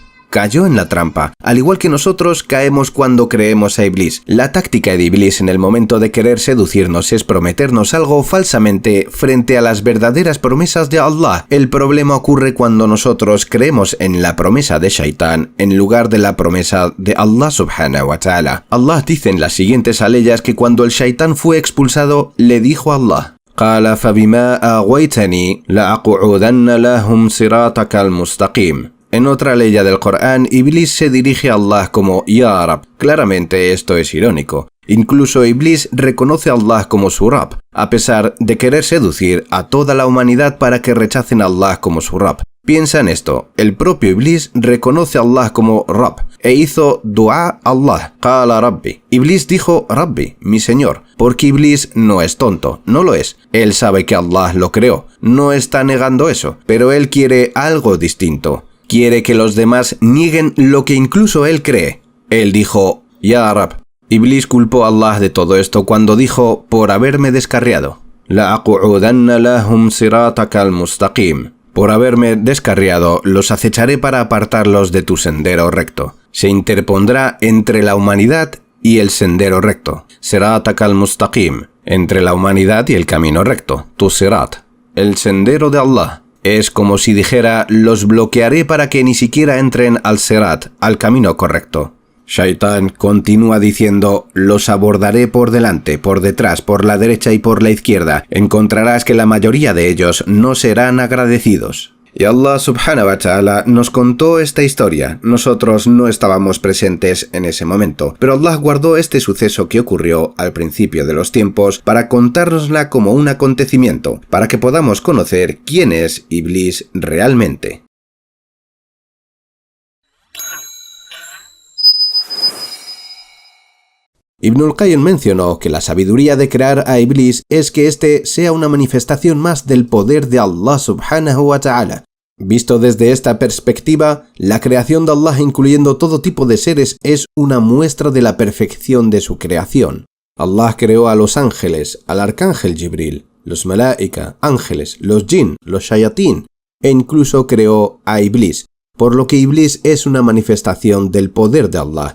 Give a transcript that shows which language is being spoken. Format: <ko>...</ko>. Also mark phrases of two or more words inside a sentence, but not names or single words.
<es>Cayó en la trampa, al igual que nosotros caemos cuando creemos a Iblis. La táctica de Iblis en el momento de querer seducirnos es prometernos algo falsamente frente a las verdaderas promesas de Allah. El problema ocurre cuando nosotros creemos en la promesa de Shaitán en lugar de la promesa de Allah</es> <ar>سبحانه وتعالى.</ar> <es>Allah dice en las siguientes aleyas que cuando el Shaitán fue expulsado, le dijo a Allah:</es> <ar>قال فبما أغويتني لأقعدن لهم صراطك المستقيم.</ar> <es>En otra leya del Corán, Iblis se dirige a Allah como</es> <ar>يا رب.</ar> <es>Claramente esto es irónico. Incluso Iblis reconoce a Allah como su Rab, a pesar de querer seducir a toda la humanidad para que rechacen a Allah como su Rab. Piensa en esto, el propio Iblis reconoce a Allah como Rab e hizo dua a Allah,</es> <ar>قال ربي.</ar> <es>Iblis dijo Rabbi, mi Señor, porque Iblis no es tonto, no lo es. Él sabe que Allah lo creó, no está negando eso, pero él quiere algo distinto. Quiere que los demás nieguen lo que incluso él cree. Él dijo,</es> <ar>يا رب.</ar> <es>Iblis culpó a Allah de todo esto cuando dijo, por haberme descarriado.</es> <ar>لَأَقْعُدَنَّ لَهُمْ صِرَاطَكَ الْمُسْتَقِيمِ.</ar> <es>Por haberme descarriado, los acecharé para apartarlos de tu sendero recto. Se interpondrá entre la humanidad y el sendero recto.</es> <ar>صِرَاطَكَ الْمُسْتَقِيمِ.</ar> <es>Entre la humanidad y el camino recto. Tu sirat. El sendero de Allah. Es como si dijera, los bloquearé para que ni siquiera entren al sirat, al camino correcto. Shaitán continúa diciendo, los abordaré por delante, por detrás, por la derecha y por la izquierda. Encontrarás que la mayoría de ellos no serán agradecidos. Y Allah</es> <ar>سبحانه وتعالى</ar> <es>nos contó esta historia. Nosotros no estábamos presentes en ese momento, pero Allah guardó este suceso que ocurrió al principio de los tiempos para contárnosla como un acontecimiento, para que podamos conocer quién es Iblis realmente. Ibn al-Qayyim mencionó que la sabiduría de crear a Iblis es que éste sea una manifestación más del poder de Allah</es> <ar>سبحانه وتعالى.</ar> <es>Visto desde esta perspectiva, la creación de Allah incluyendo todo tipo de seres es una muestra de la perfección de su creación. Allah creó a los ángeles, al arcángel Jibril, los malaika, ángeles, los jinn, los shayatín, e incluso creó a Iblis, por lo que Iblis es una manifestación del poder de Allah.</es>